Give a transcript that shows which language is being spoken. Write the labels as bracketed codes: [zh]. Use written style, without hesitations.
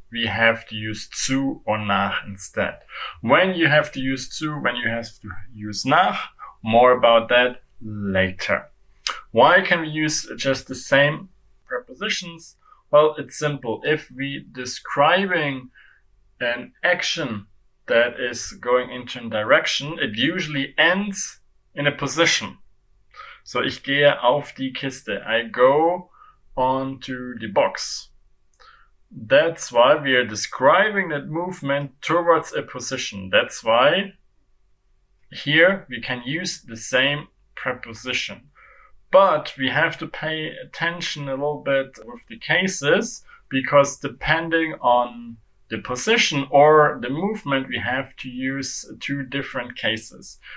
[en] We have to use zu or nach instead. When you have to use zu, when you have to use nach, more about that later. Why can we use just the same prepositions? Well, it's simple. If we describing an action that is going into a direction, it usually ends in a position. [de] So ich gehe auf die Kiste. [en] I go onto the box. That's why we are describing that movement towards a position. That's why here we can use the same preposition. But we have to pay attention a little bit with the cases, because depending on the position or the movement, we have to use 2 different cases.